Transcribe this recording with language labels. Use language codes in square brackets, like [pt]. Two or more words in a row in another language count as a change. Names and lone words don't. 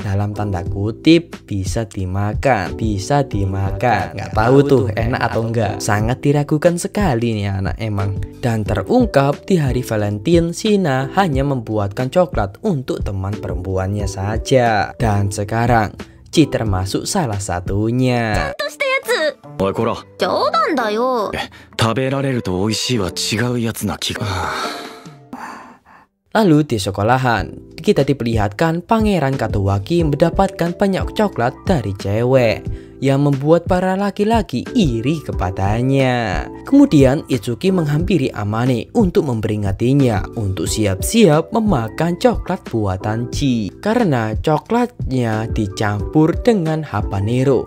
[id] Dalam tanda kutip, bisa dimakan. Nggak tahu tuh enak atau enggak. Sangat diragukan sekali nih anak emang. Dan terungkap di hari Valentine, Shina hanya membuatkan coklat untuk teman perempuannya saja. Dan sekarang Chi termasuk salah satunya. [ja] おいこら。冗談だよ。食べられると美味しいは違うやつな気が。 [id] Lalu di sekolahan, kita diperlihatkan Pangeran Katowaki mendapatkan banyak coklat dari cewek yang membuat para laki-laki iri kepadanya. Kemudian Itsuki menghampiri Amane untuk memperingatinya untuk siap-siap memakan coklat buatan Chi karena coklatnya dicampur dengan habanero.